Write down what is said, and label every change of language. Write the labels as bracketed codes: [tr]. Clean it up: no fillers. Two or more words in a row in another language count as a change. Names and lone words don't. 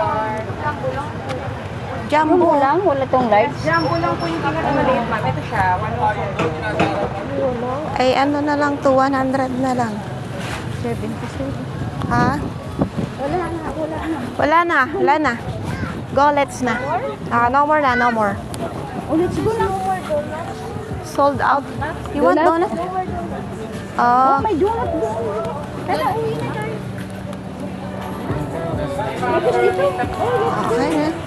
[en] Jumbo. [tl] jumbo lang. Wala tong large. Ay, ano na lang to, 100 na lang. 77. Ha? Wala na. Wala na, wala na. [en] Go, let's na. No more na, no more. Oh, let's go na. Sold out. You want donut? [tl] Oh, may donut doon. Tara, uwi na tayo. Tapos dito. Okay na.